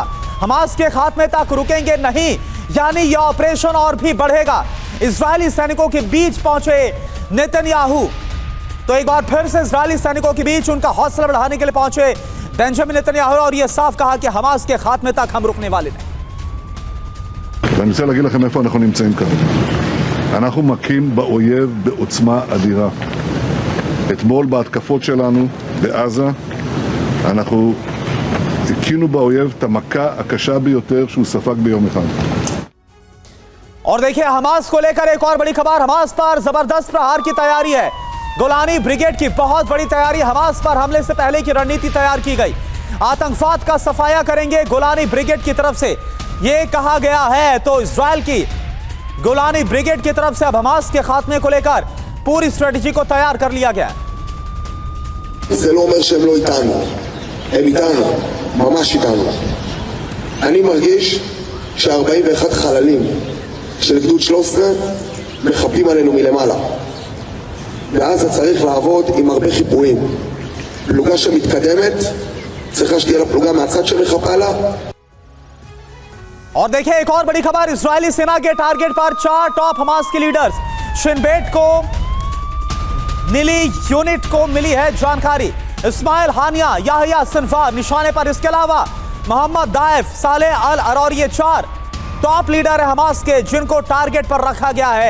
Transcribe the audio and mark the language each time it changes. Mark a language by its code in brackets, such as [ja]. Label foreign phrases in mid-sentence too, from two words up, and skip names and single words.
[hi] हमास के खात्मे तक रुकेंगे नहीं, यानी यह ऑपरेशन और भी बढ़ेगा। इजरायली सैनिकों के बीच पहुंचे नेतन्याहू। तो एक बार फिर से इजरायली सैनिकों के बीच उनका हौसला बढ़ाने के लिए पहुंचे बेंजामिन नेतन्याहू और यह साफ कहा कि हमास के खात्मे तक हम रुकने वाले नहीं। [he] ואני רוצה להגיד לכם איפה אנחנו נמצאים כרגע. אנחנו מכים באויב בעוצמה אדירה. אתמול בהתקפות שלנו בעזה אנחנו הכינו באויב את המכה הקשה ביותר שהוא ספג ביום אחד. [hi] और देखिए हमास को लेकर एक और बड़ी खबर। हमास पर जबरदस्त प्रहार की तैयारी है। गोलानी ब्रिगेड की बहुत बड़ी तैयारी। हमास पर हमले से पहले की रणनीति तैयार की गई। आतंकवाद का सफाया करेंगे गोलानी ब्रिगेड की तरफ से, यह कहा गया है। तो इजरायल की गोलानी ब्रिगेड की तरफ से अब हमास के खात्मे को लेकर पूरी स्ट्रेटेजी को तैयार कर लिया गया। [he] זה לא אומר שהם לא איתנו, הם איתנו, ממש איתנו. אני מרגיש ש41 חללים של גדוד 13 מחפים עלינו מלמעלה. בעזה צריך לעבוד עם הרבה חיפויים. פלוגה שמתקדמת צריכה שתהיה לה פלוגה מהצד שמחפה לה. [hi] और देखिए एक और बड़ी खबर। इजरायली सेना के टारगेट पर 4 टॉप हमास के लीडर्स शिन बेट को नीली यूनिट को मिली है जानकारी। इस्माइल हानिया, याहिया सिनवार निशाने पर। इसके अलावा मोहम्मद दाइफ, सालेह अल अरौरी, ये 4 टॉप लीडर है हमास के जिनको टारगेट पर रखा गया है।